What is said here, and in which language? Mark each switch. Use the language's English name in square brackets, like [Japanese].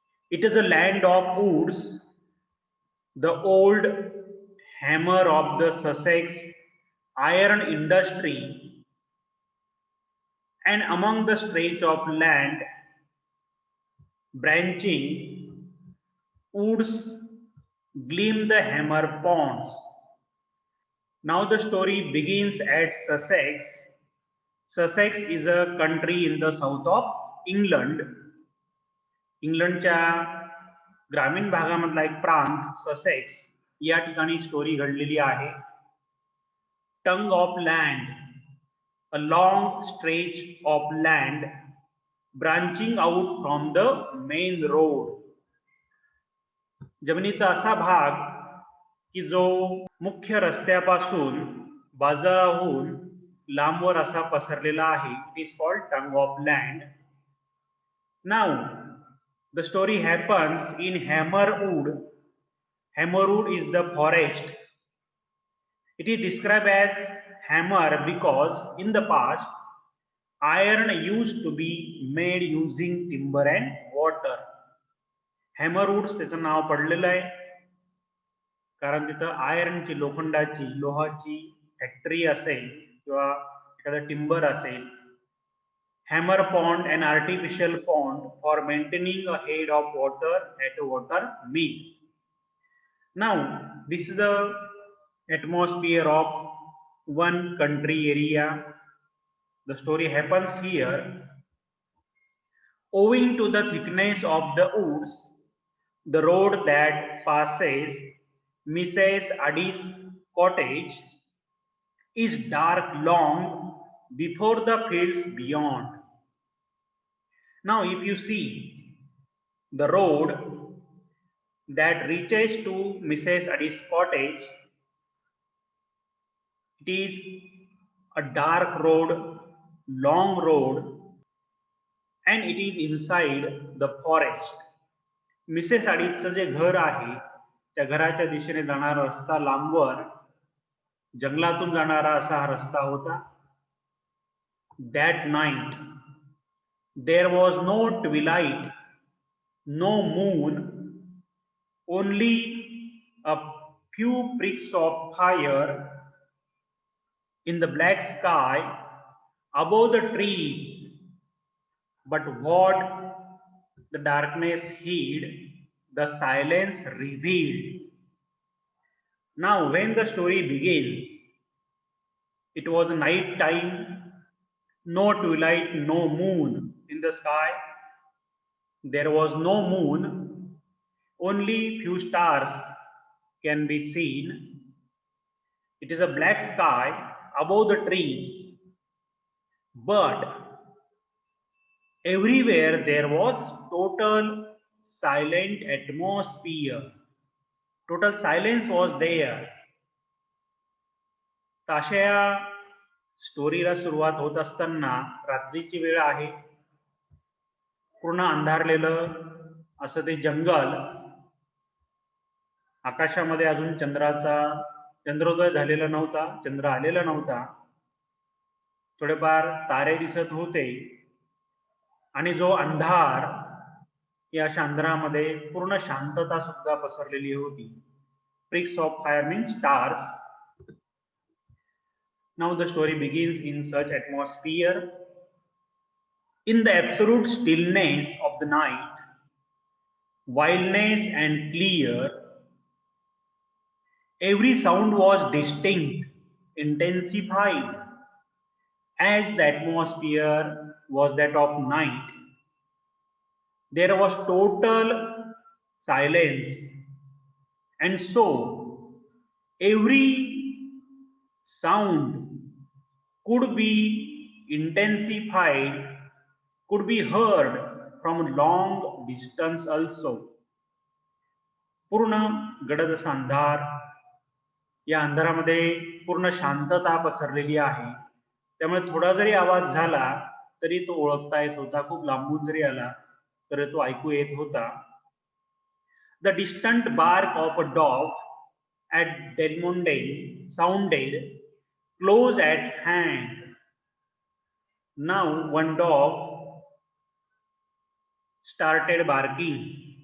[English] It is a land of woods, the old hammer of the Sussex iron industry, and among the stretch of land branching woods gleam the hammer ponds. Now the story begins at Sussex. Sussex is a country in the south of England. [Marathi] इंग्लंडच्या ग्रामीण भागामधला एक प्रांत Sussex या ठिकाणी story घडलेली आहे. [English] Tongue of land, a long stretch of land branching out from the main road. [Marathi] जमिनीचा असा भाग की जो मुख्य रस्त्यापासून बाजाराहून लांबवर असा पसरलेला आहे. [English] It is called tongue of land. Now the story happens in Hammerwood. Hammerwood is the forest. It is described as hammer because in the past iron used to be made using timber and water. [Marathi] Hammerwoods त्याचं नाव पडलेलं आहे कारण तिथं आयर्नची लोखंडाची लोहाची factory असेल किंवा एखादा timber असेल. [English] Hammer pond, an artificial pond for maintaining a head of water at a water mill. Now, this is the atmosphere of one country area. The story happens here. Owing to the thickness of the woods, the road that passes Mrs. Addis' cottage is dark long before the fields beyond. Now, if you see the road that reaches to Mrs. Addis' cottage, it is a dark road, long road, and it is inside the forest. Mrs. [Marathi] Addisचं जे घर आहे त्या घराच्या दिशेने जाणारा रस्ता लांबवर जंगलातून जाणारा असा हा रस्ता होता. [English] That night there was no twilight, no moon, only a few pricks of fire in the black sky above the trees. But what the darkness hid, the silence revealed. Now, when the story begins, it was night time. No twilight, no moon in the sky. There was no moon, only few stars can be seen. It is a black sky above the trees, but everywhere there was total silent atmosphere. Total silence was there. [Marathi] तर अशा या स्टोरीला सुरुवात होत असताना रात्रीची वेळ आहे. पूर्ण अंधारलेलं असं ते जंगल. आकाशामध्ये अजून चंद्रोदय झालेला नव्हता, चंद्र आलेला नव्हता. थोडेफार तारे दिसत होते आणि जो अंधार, या अशा अंधारामध्ये पूर्ण शांतता सुद्धा पसरलेली होती. [English] Pricks of fire means stars. Now the story begins in such atmosphere. In the absolute stillness of the night, wildness and clear, every sound was distinct, intensified, as the atmosphere was that of night. There was total silence, and so every sound could be intensified, could be heard from long distance also. [Marathi] पूर्ण गडद असा अंधार, या अंधारामध्ये पूर्ण शांतता पसरलेली आहे. त्यामुळे थोडा जरी आवाज झाला तरी तो ओळखता येत होता, खूप लांबून जरी आला तरी तो ऐकू येत होता. [English] The distant bark of a dog at Delmonte sounded close at hand. Now one dog started barking.